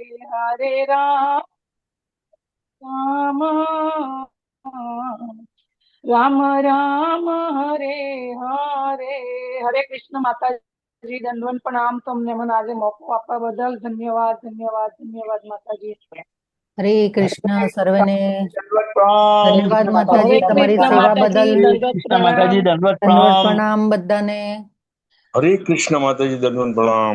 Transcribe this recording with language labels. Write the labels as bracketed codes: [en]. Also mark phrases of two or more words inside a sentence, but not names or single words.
[sa] हरे राम राम राम हरे हरे. [hi] हरे कृष्ण माताजी, दंडवत प्रणाम. [gu] તમને મને આજે મોકો આપવા બદલ ધન્યવાદ ધન્યવાદ ધન્યવાદ માતાજી. હરે કૃષ્ણ સર્વેને દંડવત પ્રણામ. ધન્યવાદ હરે માતાજી, તમારી કૃષ્ણ સેવા માતાજી, બદલ દંડવત કૃષ્ણ માતાજી પ્રણામ. દંડવત દંડવત પ્રણામ. પ્રણામ બધાને. હરે કૃષ્ણ માતાજી દંડવત પ્રણામ.